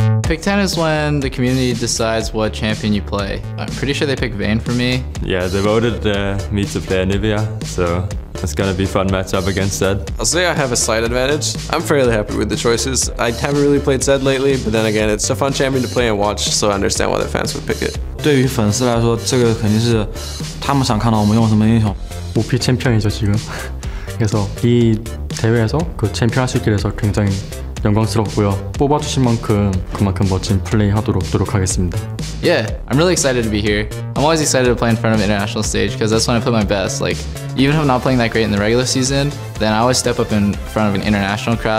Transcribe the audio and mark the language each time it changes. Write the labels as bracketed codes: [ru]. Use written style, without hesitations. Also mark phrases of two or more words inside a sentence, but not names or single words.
[en] Pick-10 is when the community decides what champion you play. I'm pretty sure they picked Vayne for me. Yeah, they voted me to play Anivia, so it's gonna be a fun matchup against Zed. I'll say I have a slight advantage. I'm fairly happy with the choices. I haven't really played Zed lately, but then again, it's a fun champion to play and watch, so I understand why the fans would pick it. [zh] 对于粉丝来说，这个肯定是他们想看到我们用什么英雄。 [ko] 오피 챔피언이죠 지금. 그래서 이 대회에서 그 챔피언 할 수 있게 돼서 굉장히 영광스럽고요. 뽑아주신 만큼 그만큼 멋진 플레이 하도록 노력하겠습니다. [en] Yeah, I'm really excited to be here. I'm always excited to play in front of an international stage because that's when I put my best. Like, even if I'm not playing that great in the regular season, then I always step up in front of an international crowd.